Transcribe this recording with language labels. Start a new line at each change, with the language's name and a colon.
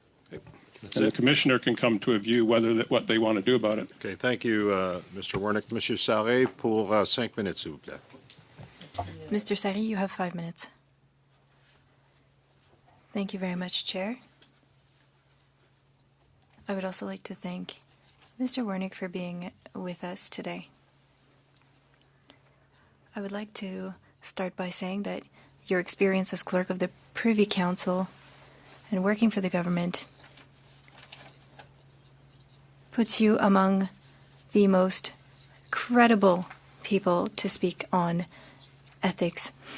English: And the Commissioner can come to a view what they want to do about it. Okay, thank you, Mr. Wernick.
French: Monsieur Sarré, pour 5 minutes, s'il vous plaît.
English: Mr. Sarré, you have 5 minutes. Thank you very much, Chair. I would also like to thank Mr. Wernick for being with us today. I would like to start by saying that your experience as clerk of the Privy Council and working for the government puts you among the most credible people to speak on ethics.